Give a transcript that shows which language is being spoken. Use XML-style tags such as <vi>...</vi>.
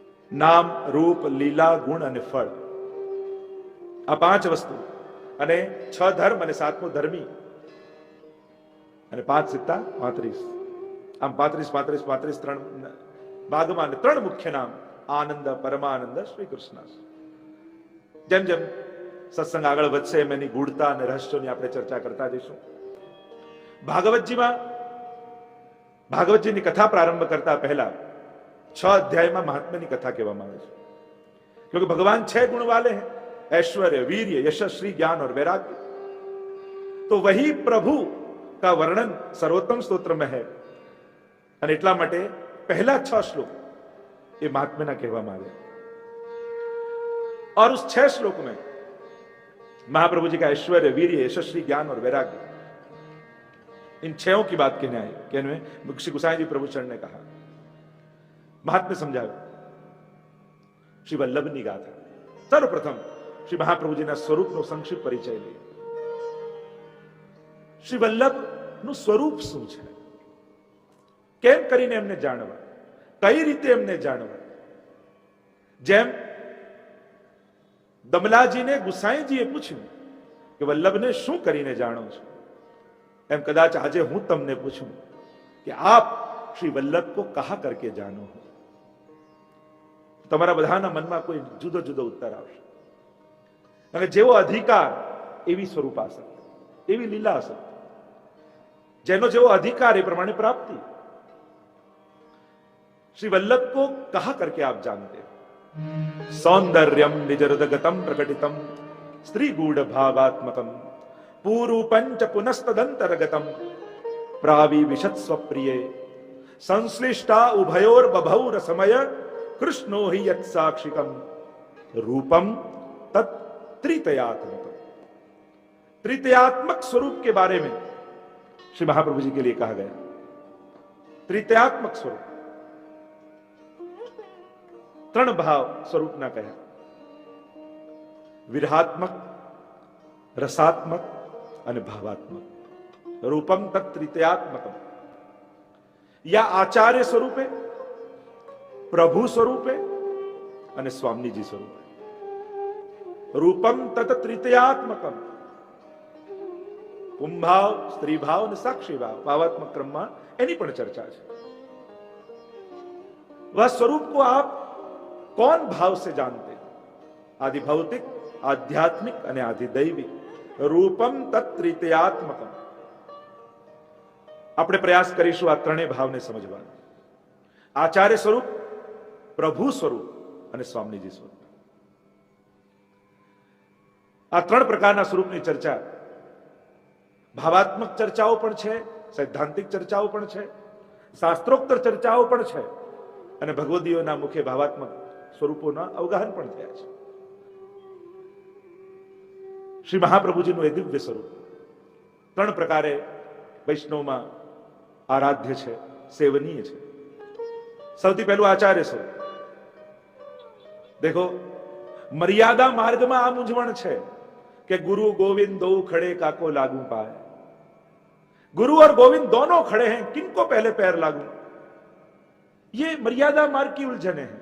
<gu>નામ, રૂપ, લીલા, ગુણ અને ફળ, આ 5 વસ્તુ, અને 6 ધર્મ અને 7મો ધર્મી, અને 5 સિત્તા 35, આમ 35 35 35 3 ભાગમાં 3 મુખ્ય નામ, આનંદ, પરમાનંદ, શ્રી કૃષ્ણ। જેમ જેમ સત્સંગ આગળ વધશે એમ એની ગૂઢતા અને રહસ્યોની આપણે ચર્ચા કરતા જઈશું। ભાગવતજીમાં ભાગવતજીની કથા પ્રારંભ કરતા પહેલા 6 અધ્યાયમાં મહાત્મ્યની કથા કહેવામાં આવે છે,</gu> <hi>क्योंकि भगवान 6 गुण वाले हैं, ऐश्वर्य, वीर्य, यशस्वी, ज्ञान और वैराग्य। तो वही प्रभु का वर्णन सर्वोत्तम स्तोत्र में है</hi> <gu>અને એટલા માટે પહેલા 6 श्लोक ये महात्म्यना કહેવામાં આવે।</gu> <hi>और उस 6 श्लोक में महाप्रभु जी का ऐश्वर्य, वीर्य, यशस्वी, ज्ञान और वैराग्य, इन 6 की बात कहने में श्री गोसाई जी प्रभु चरण ने कहा। महात्म्य समझावे श्री वल्लभની ગાથા।</hi> <gu>સર્વપ્રથમ શ્રી મહાપ્રભુજીના સ્વરૂપનો સંક્ષિપ્ત પરિચય લઈએ। શ્રી વલ્લભનું સ્વરૂપ શું છે, કેમ કરીને એમને જાણવા, કઈ રીતે એમને જાણવા। જેમ દમલાજીને ગુસાઈજીએ પૂછ્યું કે વલ્લભને શું કરીને જાણો છો, એમ કદાચ આજે હું તમને પૂછું કે આપ શ્રી વલ્લભ</gu> <hi>को कहा करके जानो हो,</hi> <gu>તમારા બધાના મનમાં કોઈ જુદો જુદો ઉત્તર આવશે। અને જેવો અધિકાર એવી સ્વરૂપાસક્તિ, એવી લીલાસક્તિ, જેનો જેવો અધિકાર એ પ્રમાણે પ્રાપ્તિ।</gu> <hi>श्री वल्लभ को कहा करके आप जानते हो।</hi> <sa>सौंदर्यम निजहृदगतम प्रकटितम स्त्री गूढ़ भावात्मकम पूरूपंच पुनस्तदंतरगतम प्राविविशत स्वप्रिय संश्लिष्टा उभयोर बभौ रसमय कृष्णो हि यत् साक्षिकम रूपम तत् त्रितयात्मकम।</sa> <hi>त्रितयात्मक स्वरूप के बारे में श्री महाप्रभु जी के लिए कहा गया। त्रितयात्मक स्वरूप, 3 भाव स्वरूप ना कहा, विरहात्मक, रसात्मक</hi> <gu>અને ભાવાત્મક।</gu> <sa>रूपम तत्त्रितयात्मकम,</sa> <hi>या आचार्य स्वरूपे, प्रभु स्वरूपे</hi> <gu>અને સ્વામીજી સ્વરૂપે।</gu> <sa>रूपम तत्त्रितयात्मकम,</sa> <hi>कुंभाव, स्त्री भाव</hi> <gu>અને સાક્ષી ભાવ, ભાવાત્મક ક્રમમાં એની પણ ચર્ચા છે।</gu> <hi>वह स्वरूप को आप कौन भाव से जानते हैं, आदि भौतिक, आध्यात्मिक અને आदि दैविक।</hi> <sa>रूपम तत्त्रितयात्मकम,</sa> <gu>આપણે પ્રયાસ કરીશું આ ત્રણેય ભાવને સમજવાનો। આચાર્ય સ્વરૂપ, પ્રભુ સ્વરૂપ અને સ્વામીજી સ્વરૂપ। આ 3 પ્રકારના સ્વરૂપની ચર્ચા, ભાવાત્મક ચર્ચાઓ પણ છે, સૈદ્ધાંતિક ચર્ચાઓ પણ છે, શાસ્ત્રોક્ત ચર્ચાઓ પણ છે, અને ભગવદીઓના મુખે ભાવાત્મક સ્વરૂપોના અવગાહન પણ થયા છે। શ્રી મહાપ્રભુજીનું એ દિવ્ય સ્વરૂપ 3 પ્રકારે વૈષ્ણવમાં આરાધ્ય છે, સેવનીય છે। સૌથી પહેલું આચાર્ય સ્વરૂપ।</gu> <hi>देखो, मर्यादा मार्ग में आ मूंझवण है कि गुरु गोविंद दो खड़े काको लागू पाए। गुरु और गोविंद दोनों खड़े हैं, किनको पहले पैर लागू, ये मर्यादा मार्ग की उलझन है।</hi>